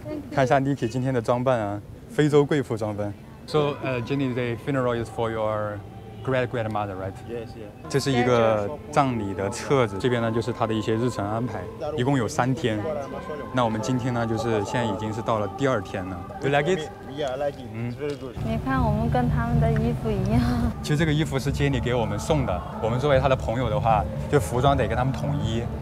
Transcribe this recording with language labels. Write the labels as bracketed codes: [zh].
[zh] 看一下 Nikki 今天的装扮啊，非洲贵妇装扮。 [en] So, Jenny, the funeral is for your grandmother, right? Yes, yeah. [zh] 这是一个葬礼的册子，这边呢就是他的一些日程安排，一共有3天。那我们今天呢，就是现在已经是到了第2天了。 [en] You like it? Yeah, I like it. It's very good. [zh] 你看，我们跟他们的衣服一样。其实这个衣服是Jenny给我们送的。我们作为他的朋友的话，就服装得跟他们统一。